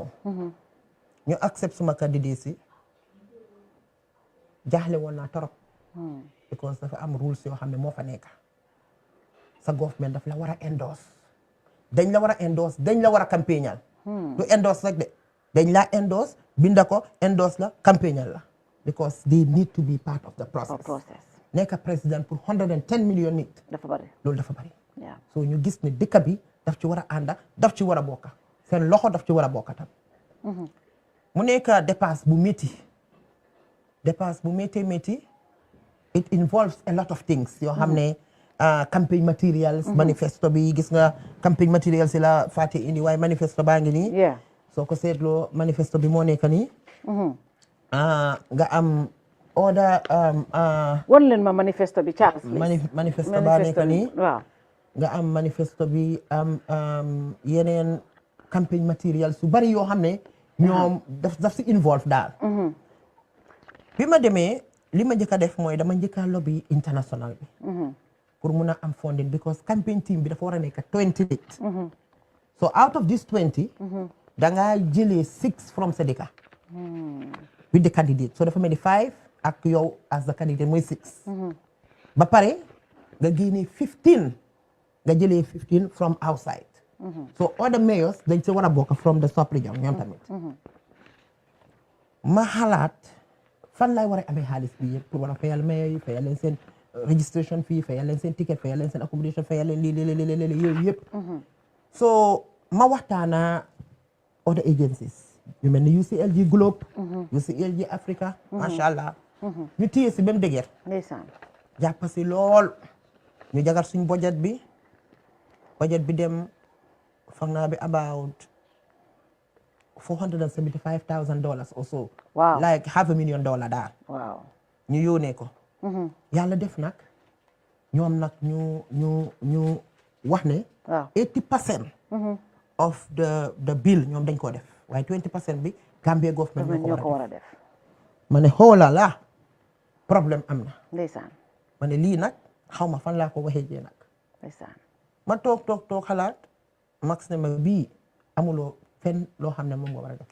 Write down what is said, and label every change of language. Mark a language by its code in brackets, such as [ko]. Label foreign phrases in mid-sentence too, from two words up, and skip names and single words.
[wo] ñu accept suma candidacy jaaxle woon naa torop. because dafa am rules yoo xam ne moo fa nekk. sa government daf la war a endorse. dañ la war a endorse dañ la war a campagnal. du endorse rek de dañ la endorse binda ko endorse la campagnal la. [en] because they need to be part of the process. [wo] nekk président pour 110 million nit. dafa bari loolu dafa bari. so ñu gis ne dëkk bi daf ci war a ànda daf ci war a bokka seen loxo daf ci war a bokka tam. mu nekk dépasse bu métti [en] it involves a lot of things [wo] yoo xam ne [en] campaign materials [wo] manifesto bi gis nga [en] campaign materials [wo] yi la fàtte indi waaye manifesto baa ngi nii soo ko seetloo manifesto bi moo nekk nii nga am order won leen ma manifesto bi Charles manifesto baa nekk nii nga am manifesto bi am yeneen [en] campaign materials [wo] su bari yoo xam ne ñoom daf si involve daal bi ma demee li ma njëkk a def mooy dama njëkk a lobby international bi pour mun a am [en] funding because campaign team [wo] bi dafa war a nekk 20 nit [en] so out of this 20 [wo] dangaa jëlee 6 from sa dëkk [en] with the candidate so [wo] dafa mel ni 5 ak yow [en] as the candidate [wo] mooy 6 ba pare nga génnee 15 nga jëlee 15 [en] from outside so other mayors [wo] dañ si war a bokk [en] from the sub-region [wo] ñoom tamit ma xalaat fan laay war a amee xaalis bi yëpp pour war a fayal mayor yi fayal leen seen [en] registration fee [wo] fayal leen seen ticket fayal leen seen accommodation fayal leen lii yooyu yëpp so ma waxtaana [en] other agencies [wo] yu mel ni UCLG Globe UCLG Africa [ar] ما شاء الله [wo] ñu téye si ba mu dëgër jàpp si lool ñu jagar suñ budget bi dem foog naa bi [en] about $475,000 or so. Wow. Like $500,000 daal. Wow. [wo] ñu yónnee ko. yàlla def nag ñoom nag ñu wax ne. [en] 80% of the bill [wo] ñoom dañ koo def waaye 20% bi [en] Gambia government [wo] ñoo ko war a def. ma ne xoolala problème am na. ndeysaan. ma ne lii nag xaw ma fan laa ko waxee jee nag. ndeysaan. ma toog xalaat max ne ma bii amuloo fenn loo xam ne moom nga war a def.